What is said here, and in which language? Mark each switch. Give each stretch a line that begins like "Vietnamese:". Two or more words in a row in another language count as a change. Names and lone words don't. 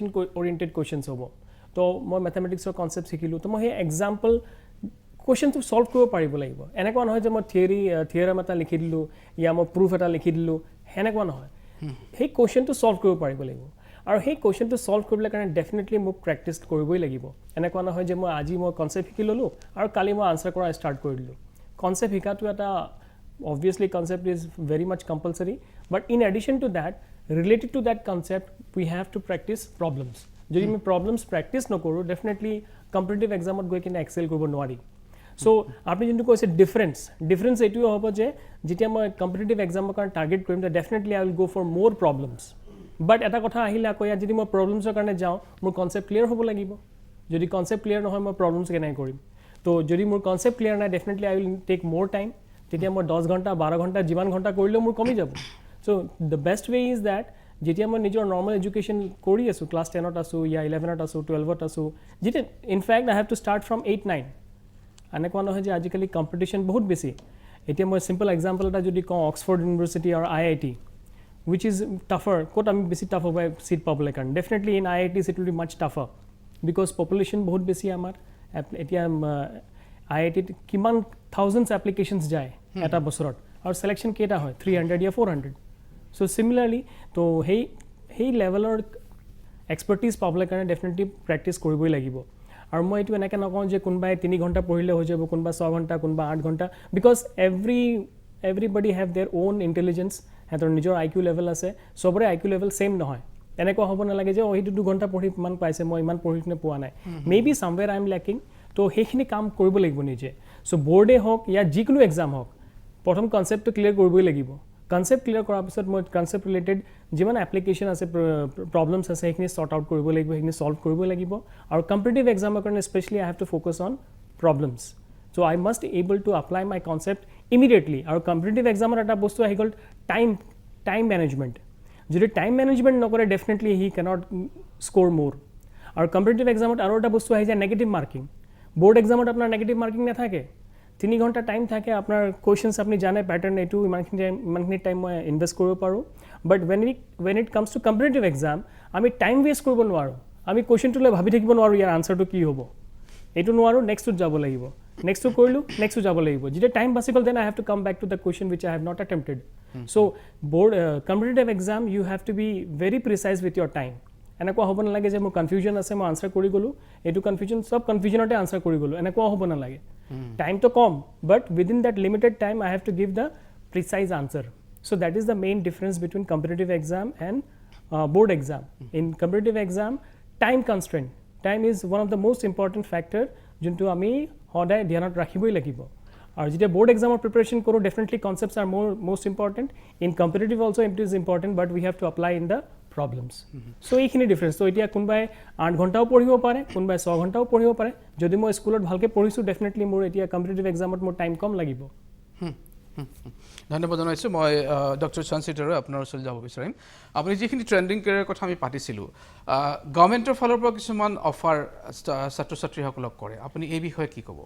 English: oriented questions
Assamese: হ'ব তো মই
English: mathematics concept
Assamese: শিকিলো তো মই সেই
English: example question solve
Assamese: কৰিব পাৰিব লাগিব এনেকুৱা নহয় যে মই থিয়ৰম এটা লিখি দিলো ইয়া মই প্ৰুফ এটা লিখি দিলো হেনেকুৱা নহয় সেই
English: question solve
Assamese: কৰিব পাৰিব লাগিব আৰু সেই
English: question solve
Assamese: কৰিবলৈ কাৰণে ডেফিনেটলি মোক প্ৰেক্টিছ কৰিবই লাগিব এনেকুৱা নহয় যে মই আজি মই কনসেপ্ট শিকি ললো আৰু কালি মই আনসাৰ কৰা ষ্টাৰ্ট কৰি দিলো কনসেপ্ট শিকাটো এটা
English: obviously concept is very much compulsory but in addition to that related to that concept we have to practice problems
Assamese: যদি আমি
English: problems practice
Assamese: নকৰো
English: definitely competitive exam
Assamese: ত গৈ কিনে excel কৰিব নোৱাৰি so আপনি যোনটো কৈছে difference এটো হ'ব যে যেতিয়া মই
English: competitive exam
Assamese: ৰ কাৰণে টাৰ্গেট কৰিম তে
English: definitely I will go for more problems but
Assamese: এটা কথা আহিলে আকৌ যদি মই problems ৰ কাৰণে যাওঁ মোৰ
English: concept clear
Assamese: হ'ব লাগিব যদি
English: concept clear
Assamese: নহয় মই problems কেনে কৰিম তো যদি মোৰ
English: concept clear
Assamese: নাই
English: definitely I will take more time
Assamese: তেতিয়া মই 10 ঘণ্টা 12 ঘণ্টা যিমান ঘণ্টা কৰিলেও মোৰ কমি যাব
English: so the best way is that
Assamese: যেতিয়া মই নিজৰ
English: normal education
Assamese: কৰি আছো ক্লাছ 10 ত আছো ইয়া 11 ত আছো 12 ত আছো যেতিয়া
English: in fact I have to start from
Assamese: 8 9 এনেকুৱা নহয় যে আজিকালি কম্পিটিশ্যন বহুত বেছি এতিয়া মই
English: simple example
Assamese: এটা যদি কওঁ অক্সফৰ্ড ইউনিভাৰ্চিটি আৰু
English: IIT which is tougher
Assamese: ক'ত আমি বেছি টাফ হ'ব সিট পাবলৈ কাৰণে
English: definitely in IITs it will be much tougher because population
Assamese: বহুত বেছি আমাৰ এতিয়া IIT কিমান
English: thousands applications
Assamese: যায় এটা বছৰত আৰু সিলেকশন কেটা হয় 300 या 400
English: so similarly
Assamese: তো হেই
English: level expertise
Assamese: পাবলৈ কাৰণে ডেফিনেটলি প্ৰেক্টিছ কৰিবই লাগিব আৰু মই এটো এনেকৈ নকওঁ যে কোনবাই 3 ঘণ্টা পঢ়িলে হৈ যাব কোনবা 6 ঘণ্টা কোনবা 8 ঘণ্টা বিকজ
English: everybody have their own intelligence
Assamese: হেতৰ নিজৰ
English: IQ level
Assamese: আছে সবৰে
English: IQ level same
Assamese: নহয় এনেকুৱা হ'ব নালাগে যে ওইটো 2 ঘণ্টা পঢ়ি মান পাইছে মই ইমান পঢ়িনে পোৱা নাই
English: maybe somewhere I am lacking
Assamese: তো হেখিনি কাম কৰিব লাগিব নিজে
English: so board
Assamese: হওক ইয়া যিকোনো এক্সাম হওক প্ৰথম
English: concept clear
Assamese: কৰিবই লাগিব
English: concept clear
Assamese: কৰাৰ পিছত মই
English: concept related
Assamese: যিমান এপ্লিকেশন আছে প্ৰবলেমছ আছে হেখিনি
English: sort out
Assamese: কৰিব লাগিব হেখিনি সলভ কৰিব লাগিব আৰু
English: competitive exam
Assamese: কাৰণে
English: specially I have to focus on problems so I must able to apply my concept immediately
Assamese: আৰু
English: competitive exam
Assamese: এটা বস্তু আহি গ'ল
English: time management
Assamese: যদি
English: time management
Assamese: নকৰে
English: definitely he cannot score
Assamese: মোৰ আৰু
English: competitive exam
Assamese: আৰু এটা বস্তু আহি যায়
English: negative marking board exam
Bangla: আপনার
English: negative marking
Bangla: না থাকে 3 ঘন্টা টাইম থাকে আপনার কোয়েশ্চনস আপনি জানে
Assamese: প্যাটার্ন এটু ইমানখিনি টাইম মই ইনভেস্ট কৰিব পাৰো
English: but when it comes to competitive exam
Assamese: আমি
English: time waste
Assamese: কৰিব নোৱাৰো আমি কোয়েশ্চনটো লৈ ভাবি থাকিব নোৱাৰো ইয়াৰ আনসাৰটো কি হ'ব এটু নোৱাৰো নেক্সটত যাব লাগিব নেক্সটটো কৰিলো নেক্সটটো যাব লাগিব যেতিয়া টাইম বাছি গল
English: then I have to come back to the question which I have not attempted so board competitive exam you have to be very precise with your time এনেকুৱা
Assamese: হ'ব নালাগে যে মোৰ কনফিউজন আছে মই আনসাৰ কৰি গলো এটু কনফিউজন সব কনফিউজনতে আনসাৰ কৰি গলো এনেকুৱা হ'ব নালাগে টাইম তো কম
English: but within that limited time I have to give the precise answer so that is the main difference between competitive exam and board exam in competitive exam time constraint time is one of the most important factor
Assamese: যোনটো আমি সদায় ধ্যানত ৰাখিবই লাগিব আৰু যেতিয়া
English: board exam preparation
Assamese: কৰো
English: definitely concepts are most important in competitive also it is important but we have to apply in the problems so
Assamese: এইখিনি ডিফারেন্স তো এতিয়া কোনবাই 8 ঘন্টাও পঢ়িব পাৰে কোনবাই 6 ঘন্টাও পঢ়িব পাৰে যদি মই স্কুলত ভালকে পঢ়িছো ডেফিনেটলি মোৰ এতিয়া
English: competitive exam
Assamese: মোৰ টাইম কম লাগিব ধন্যবাদ জনাইছো মই ডক্টৰ চানচিটাৰ আপোনাৰ ওচৰত যাব বিচাৰিম আপুনি যিখিনি
English: trending career
Assamese: কথা আমি পাতিছিলো গভৰ্ণমেণ্টৰ ফালৰ পৰা কিছুমান অফাৰ ছাত্ৰ ছাত্ৰীসকলক কৰে আপুনি এই বিষয়ে কি ক'ব